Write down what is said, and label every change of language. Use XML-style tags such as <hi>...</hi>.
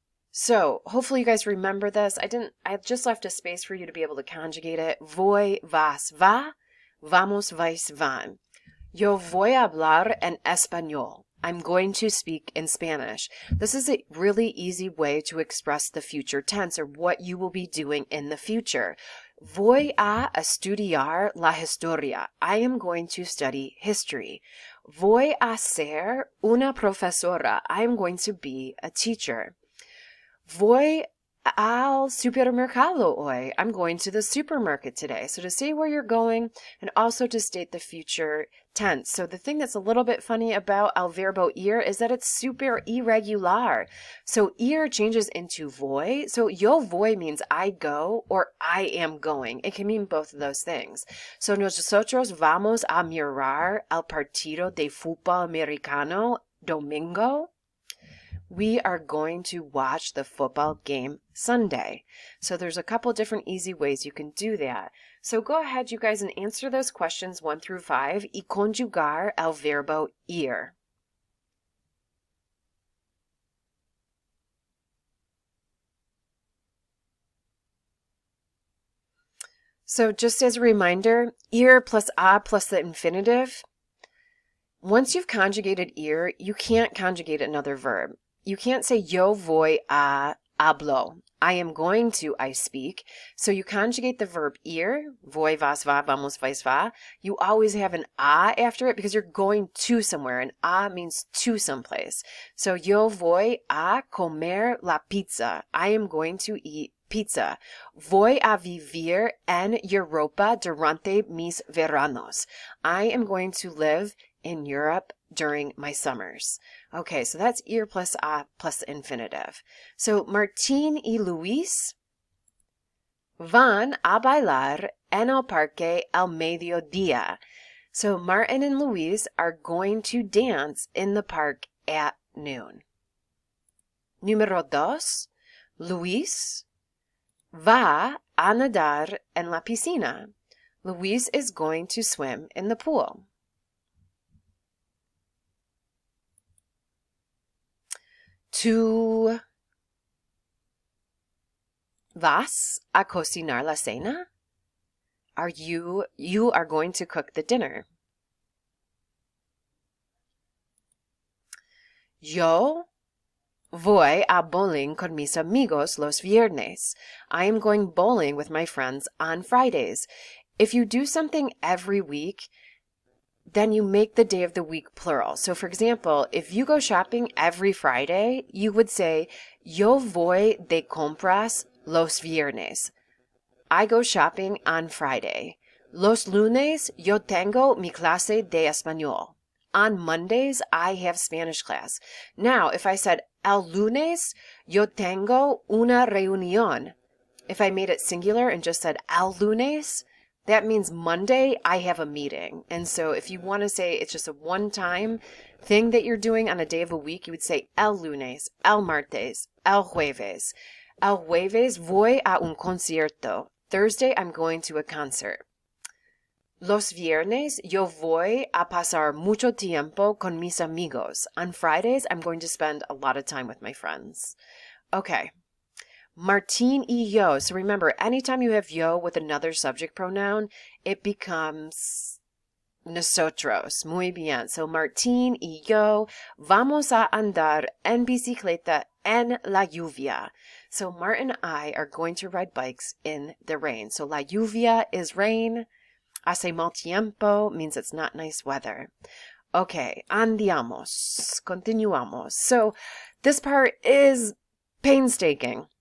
<en>So hopefully you guys remember this. I just left a space for you to be able to conjugate it.</en> <es>Voy, vas, va. Vamos, vais, van. Yo voy a hablar en español.</es> <en>I'm going to speak in Spanish. This is a really easy way to express the future tense or what you will be doing in the future. Voy a estudiar la historia. I am going to study history.</en> <es>Voy a ser una profesora.</es> <en>I am going to be a teacher.</en> <es>Voy al supermercado hoy.</es> <en>I'm going to the supermarket today. So to say where you're going and also to state the future tense. So the thing that's a little bit funny about</en> <es>el verbo ir</es> <en>is that it's super irregular. So ir changes into voy. So</en> <es>yo voy</es> <en>means I go or I am going. It can mean both of those things.</en> <es>So nosotros vamos a mirar el partido de fútbol americano domingo.</es> <en>We are going to watch the football game Sunday. So there's a couple different easy ways you can do that. So go ahead, you guys, and answer those questions 1 through 5</en> <es>y conjugar el verbo ir.</es> <en>So just as a reminder, ir plus a plus the infinitive. Once you've conjugated ir, you can't conjugate another verb. You can't say</en> <es>yo voy a hablo.</es> <en>I am going to, I speak. So you conjugate the verb ir,</en> <es>voy, vas, va, vamos, vais, va.</es> <en>You always have an a after it because you're going to somewhere. And a means to someplace.</en> <es>So yo voy a comer la pizza.</es> <en>I am going to eat pizza.</en> <es>Voy a vivir en Europa durante mis veranos.</es> <en>I am going to live in Europe during my summers. Okay, so that's ir plus a plus the infinitive.</en> <es>So Martín y Luis van a bailar en el parque al mediodía.</es> <en>So Martin and Luis are going to dance in the park at noon.</en> <es>Número 2. Luis va a nadar en la piscina.</es> <en>Luis is going to swim in the pool.</en> <es>¿Tú vas a cocinar la cena?</es> <en>You are going to cook the dinner.</en> <es>Yo voy a bowling con mis amigos los viernes.</es> <en>I am going bowling with my friends on Fridays. If you do something every week, then you make the day of the week plural. So for example, if you go shopping every Friday, you would say,</en> <es>yo voy de compras los viernes.</es> <en>I go shopping on Friday.</en> <es>Los lunes yo tengo mi clase de español.</es> <en>On Mondays, I have Spanish class. Now, if I said,</en> <es>el lunes yo tengo una reunión.</es> <en>If I made it singular and just said,</en> <es>el lunes,</es> <en>that means Monday I have a meeting. And so if you want to say it's just a one-time thing that you're doing on a day of a week, you would say</en> <es>el lunes, el martes, el jueves. El jueves voy a un concierto.</es> <en>Thursday I'm going to a concert.</en> <es>Los viernes yo voy a pasar mucho tiempo con mis amigos.</es> <en>On Fridays I'm going to spend a lot of time with my friends. Okay.</en> <es>Martín y yo.</es> <en>So remember, anytime you have yo with another subject pronoun, it becomes nosotros.</en> <es>Muy bien. So Martín y yo vamos a andar en bicicleta en la lluvia.</es> <en>So Martin and I are going to ride bikes in the rain. So la lluvia is rain.</en> <es>Hace mal tiempo</es> <en>means it's not nice weather. Okay,</en> <es>andiamos. Continuamos.</es> <en>So this part is painstaking.</en>